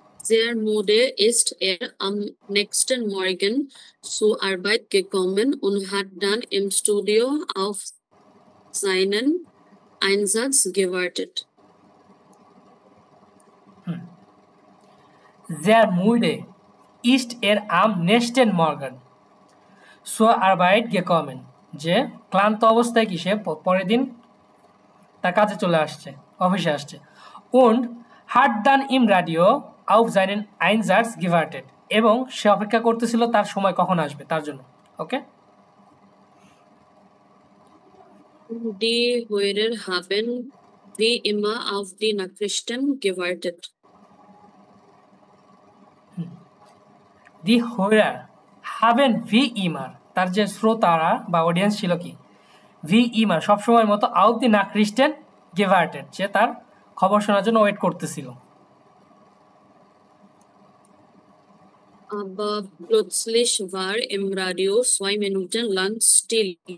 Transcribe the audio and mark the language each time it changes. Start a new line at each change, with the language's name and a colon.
German: Sehr müde ist am nächsten Morgen zur Arbeit gekommen und hat dann im Studio auf seinen Einsatz gewartet. Sehr müde ist am nächsten Morgen zur Arbeit gekommen,
Bangla: যে ক্লান্ত অবস্থায় কি সে পরের দিন তার কাজে চলে আসছে, অফিসে আসছে।
German: Und hat dann im Radio auf seinen Einsatz gewartet,
Bangla: এবং সে অপেক্ষা করতেছিল তার সময় কখন আসবে তার জন্য। ওকে,
German: Die Hörer haben wie immer auf die Nachrichten gewartet. Die Hörer haben wie immer,
Bangla: তার যে শ্রোতারা বা অডিয়েন্স ছিল কি
German: wie immer
Bangla: সবসময় মতো
German: auf die Nachrichten gewartet,
Bangla: যে তার খবর শোনার জন্য ওয়েট করতেছিল।
German: Aber plötzlich war im Radio 2 Minuten lang still.